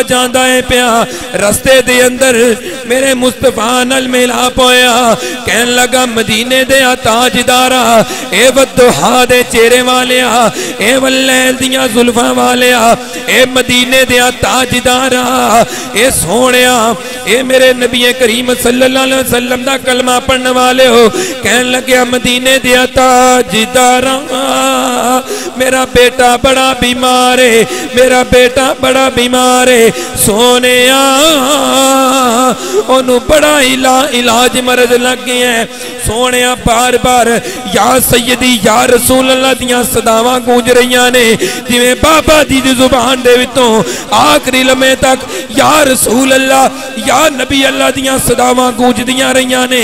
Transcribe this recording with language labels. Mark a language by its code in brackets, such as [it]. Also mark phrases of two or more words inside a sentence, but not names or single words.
[pa] جاندا ہے پیا رستے دے اندر میرے مصطفیٰ نل ملاپ ہویا کہن لگا مدینے دے تاجدارا اے والضحیٰ دے چہرے والیا اے واللیل دیاں زلفاں والیا اے مدینے دے تاجدارا اے سوہنیا اے میرے نبی کریم [ar] صلى الله عليه وسلم [pa] دا کلمہ پڑھنے والے ہو کہن لگے مدینے دے تاجدارا میرا بیٹا بڑا بیمار ہے میرا بیٹا بڑا بیمار ہے سونیا اونوں بڑا علاج مرد لگ گیا ہے سونیا بار بار [ar] يا سيدي يا رسول الله [pa] دیاں صداواں گونج رہی نے جویں بابا جی دی زبان دے وچوں آخری لمحے تک [ar] يا رسول الله يا نبي الله [pa] دیاں صداواں گونجدیاں رہی نے.